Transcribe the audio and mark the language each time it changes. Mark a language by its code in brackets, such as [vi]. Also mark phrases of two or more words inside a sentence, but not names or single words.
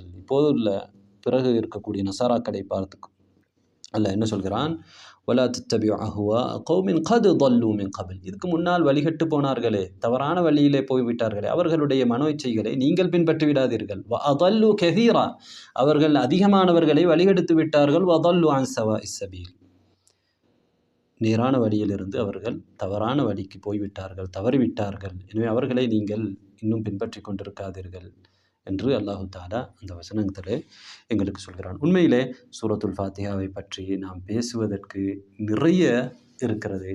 [ta] இப்போது உள்ள பிறகு இருக்கக்கூடிய நசாராக்களை பார்த்து அல்லாஹ் என்ன சொல்கிறான், [ar] ولا تتبعوا أهواء قوم قد ضلوا من قبل. [ta] இதுக்கு முன்னால் வழிகட்டு போனார்களே, தவறான வழியிலே போய்விட்டார்களே, அவர்களுடைய மனோ இச்சைகளை நீங்கள் பின்பற்றி விடாதீர்கள். [ar] وأضلوا كثيرا, [ta] அவர்கள் அதிகமானவர்களை வழிகெடுத்து விட்டார்கள். [ar] وضلوا عن سواء السبيل, [ta] நேரான வழியிலிருந்து அவர்கள் தவறான வழிக்கு போய்விட்டார்கள், தவறிவிட்டார்கள். எனவே அவர்களை நீங்கள் இன்னும் பின்பற்றி கொண்டிருக்காதீர்கள் என்று [ar] الله تعالى [ta] அந்த வசனத்திலே எங்களுக்கு சொல்கிறான். உண்மையிலே சூரத்துல் ஃபாத்திஹாவை பற்றி நாம் பேசுவதற்கு நிறைய இருக்கிறது.